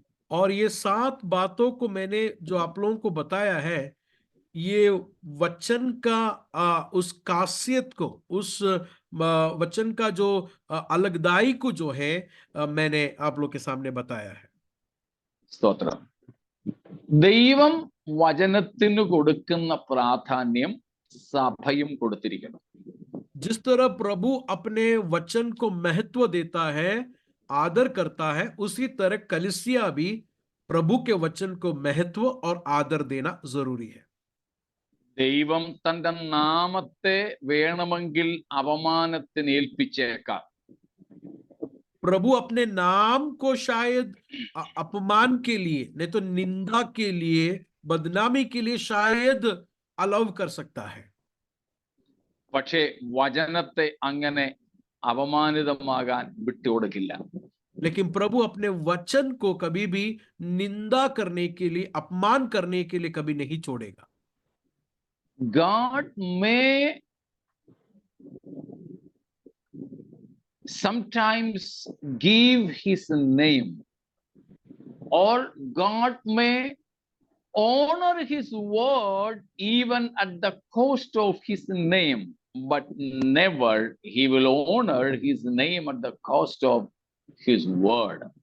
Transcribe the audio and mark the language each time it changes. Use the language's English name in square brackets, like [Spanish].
[Hindi] और ये 7 बातों को मैंने जो आप लोगों को बताया है, ये वचन का उस खासियत को, उस वचन का जो अलगदाई को जो है मैंने आप लोग के सामने बताया है। [Malayalam] സ്തോത്രം. ദൈവം വചനത്തിന് കൊടുക്കുന്ന പ്രാധാന്യം സഭയും കൊടുത്തിരിക്കണം. [Hindi] जिस तरह प्रभु अपने वचन को महत्व देता है, आदर करता है, उसी तरह कलीसिया भी प्रभु के वचन को महत्व और आदर देना जरूरी है। [Malayalam] ദൈവം തന്റെ നാമത്തെ വേണമെങ്കിൽ അപമാനത്തിന് ഏൽപ്പിച്ചേക്കാം. [Hindi] प्रभु अपने नाम को शायद अपमान के लिए, नहीं तो निंदा के लिए, बदनामी के लिए शायद अलाउ कर सकता है, [Malayalam] പക്ഷേ വചനത്തെ അങ്ങനെ അപമാനിതമാകാൻ വിട്ടുകൊടുക്കില്ല. [Hindi] लेकिन प्रभु अपने वचन को कभी भी निंदा करने के लिए, अपमान करने के लिए कभी नहीं छोड़ेगा. [English] God may sometimes give his name, or God may honor his word even at the cost of his name, but never he will honor his name at the cost of his word.